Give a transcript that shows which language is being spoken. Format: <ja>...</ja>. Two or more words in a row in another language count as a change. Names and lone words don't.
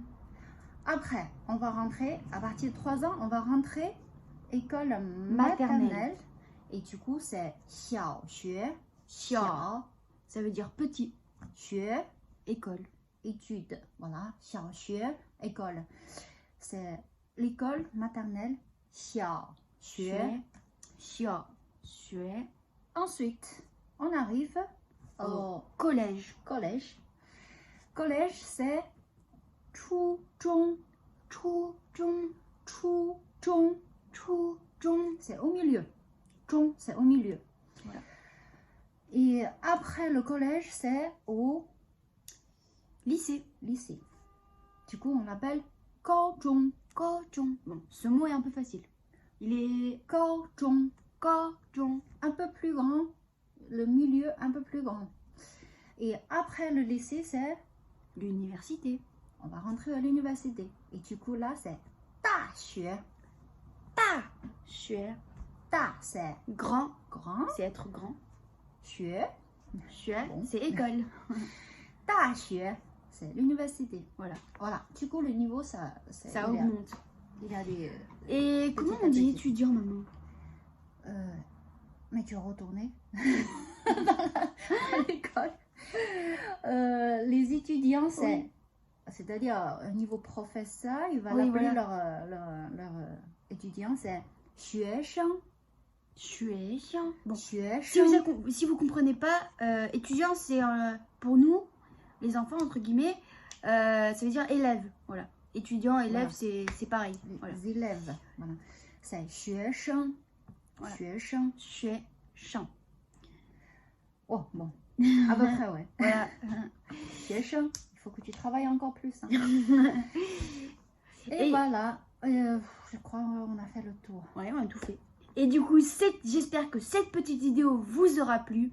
<fr>Après, on va rentrer, à partir de 3 ans, on va rentrer école maternelle. Et du coup, c'est 小学.</fr> <zh>小,</zh> <fr>ça veut dire petit.</fr> <zh>学,</zh> <fr>École. étude. Voilà,</fr> <zh>小学,</zh> <fr>école. C'est l'école maternelle.</fr> <zh>小学. 小学.</zh> <fr>Ensuite, on arrive au collège. collège. Collège, c'est</fr> <zh>初中. 初中. 初中. 初中.</zh> <fr>C'est au milieu. 中, c'est au milieu. Voilà. Et après le collège, c'est au Lycée. lycée. Du coup, on l'appelle 高中.</fr> <zh>高中.</zh> <fr>Bon, ce mot est un peu facile. Il est</fr> <zh>高中. 高中.</zh> <fr>Un peu plus grand. Le milieu, un peu plus grand. Et après le lycée, c'est L'université. on va rentrer à l'université. Et du coup, là, c'est 大学.</fr> <zh>大学. 大,</zh> <fr>c'est Grand. grand. C'est être grand.</fr> <zh>学, 学,</zh> <fr>Bon. c'est école.</fr> <zh>大学,</zh> <fr>c'est l'université. Voilà. Voilà. Du coup, le niveau, ça Ça il y a- augmente. Il y a des... Et comment on dit étudiant, maman? Mais tu es retourné à l'école. Les étudiants, c'est-à-dire au niveau professeur, il va Oui, l'appeler voilà. leur étudiant, c'est 学生.</fr> <zh>学生. Bon. 学</zh> <fr>Si vous,</fr> <zh>生.</zh> <fr>si vous comprenez pas, étudiant, c'est pour nous, les enfants, entre guillemets, ça veut dire élève. Voilà. Étudiant, élève, Voilà. c'est pareil. Voilà. Les élèves. Voilà. C'est 学生. Voilà.</fr> <zh>学生. 学生.</zh> <fr>Oh, bon. À peu près, ouais. Voilà.</fr> <zh>学生.</zh> <fr>Il faut que tu travailles encore plus. Hein. Et- voilà. Je crois qu'on a fait le tour. Ouais, on a tout fait. Et du coup, j'espère que cette petite vidéo vous aura plu.</fr>